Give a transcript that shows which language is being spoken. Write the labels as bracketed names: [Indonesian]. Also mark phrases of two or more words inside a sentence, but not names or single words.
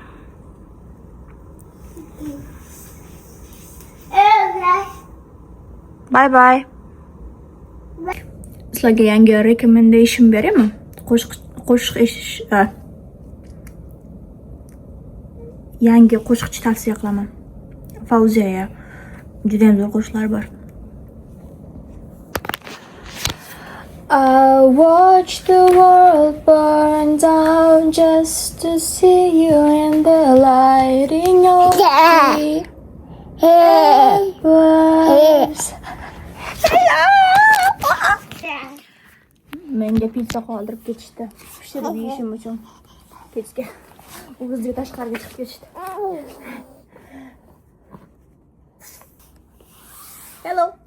[English] Bye bye. [Uzbek] Sizlarga yangi recommendation beraymi? Qo'shiq eshitish, yangi qo'shiqchi tavsiya qilaman. Fauziya. Juda ham zo'r qo'shiqlar bor. [English] I watch the world burn down just to see you in the light in your feet. [Uzbek] Menga pizza qoldirib ketishdi. Pishirib yeyishim uchun kechga. O'zimga tashqariga chiqib ketishdi. Hello.